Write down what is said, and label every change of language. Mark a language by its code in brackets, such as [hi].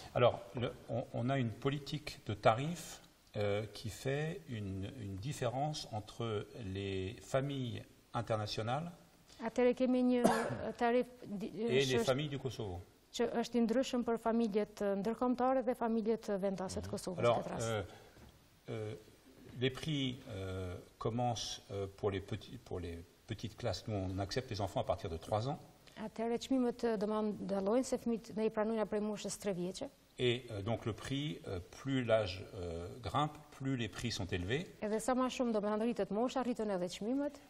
[fr] Alors, on a une politique de tarifs qui fait une différence entre les familles internationales et les familles du Kosovo. [sq] Që është i ndryshëm për familjet ndërkombëtare dhe familjet vendase të Kosovës në këtë rast. [fr] Les prix commencent pour les petites classes. Nous, on accepte les enfants à partir de 3 ans. [sq] Atëherë çmimet dallojnë se fëmijët ne I pranojnë prej moshës 3 vjeçe. [fr] Et donc le prix, plus l'âge grimpe, plus les prix sont élevés. [sq] Edhe sa më shumë domethënë rritet mosha, rriten edhe çmimet.